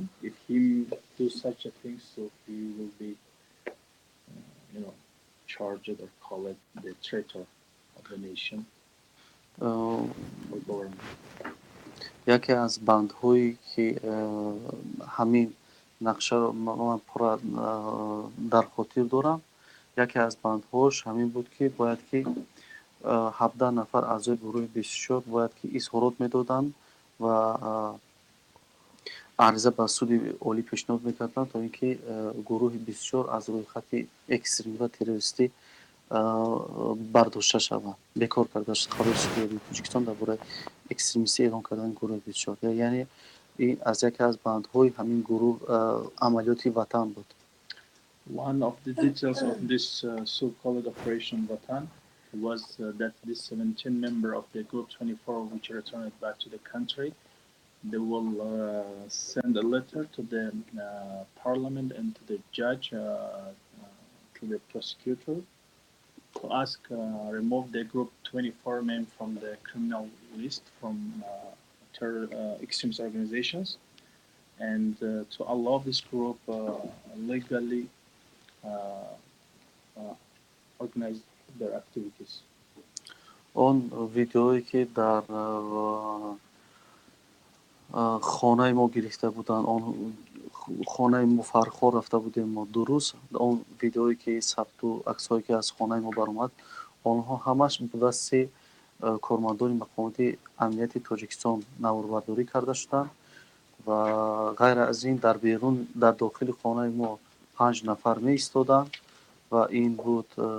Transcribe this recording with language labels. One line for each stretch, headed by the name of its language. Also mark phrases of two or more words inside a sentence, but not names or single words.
English: If he do such a thing, so he will be, charged or called the traitor of the nation or government.
Tajik: яке аз бандҳое ки ҳамин нақшаро ман пурра дар хотир дорам, яке аз бандҳош ҳамин буд ки бояд ки 17 нафар аъзои гурӯҳи 24 бояд ки изҳорот медоданд ва ариза ба суди олӣ пешниҳод мекарданд, то ин ки гурӯҳи 24 аз рӯйхати экстремӣ ва террористӣ бардошта шавад, бекор карда шуд. Қарори суди олии Тоҷикистон дар бораи экстремистӣ эълон кардани гурӯҳи 24, яъне ин аз яке аз бандҳои ҳамин гурӯҳ амалиёти ватан буд.
English: One of the details of this so-called Operation Watan was that this 17 member of the Group 24, which returned back to the country, they will send a letter to the parliament and to the judge, to the prosecutor, to ask remove the Group 24 name from the criminal list from terror extremist organizations, and to allow this group legally organize their activities.
Tajik: Он видеое ки дар хонаи мо гирифта буданд, он хонаи мо Фархор рафта будем мо 2 рӯз, он видеое ки сабту аксҳое ки аз хонаи мо баромад, онҳо ҳамаш ба дасти кормандони мақомоти амнияти Тоҷикистон навбардорӣ карда шуданд ва ғайр аз ин дар берун, дар дохили хонаи мо 5 нафар меистоданд ва ин буд